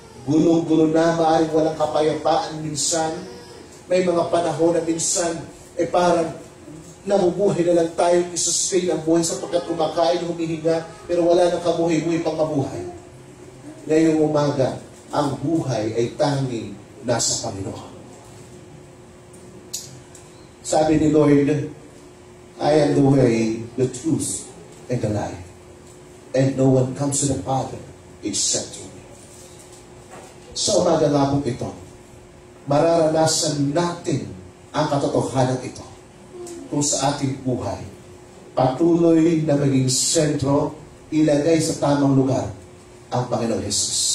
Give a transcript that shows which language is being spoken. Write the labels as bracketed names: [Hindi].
[Filipino] Gulong-gulo na, maaaring walang kapayapaan minsan. May mga panahon na minsan, parang nabubuhay na lang tayo, isustain ang buhay sapagkat kumakain, humihinga, pero wala nang kabuhay-buhay pang mabuhay. Ngayong umaga, ang buhay ay tanging nasa Panginoon. [English] Sabi ni Lord, I am the way, the truth, and the life. And no one comes to the Father except through me. [Filipino] Sa umaga nga po ito, mararanasan natin ang katotohanan ito kung sa ating buhay patuloy na maging sentro, ilagay sa tamang lugar ang Panginoon Jesus.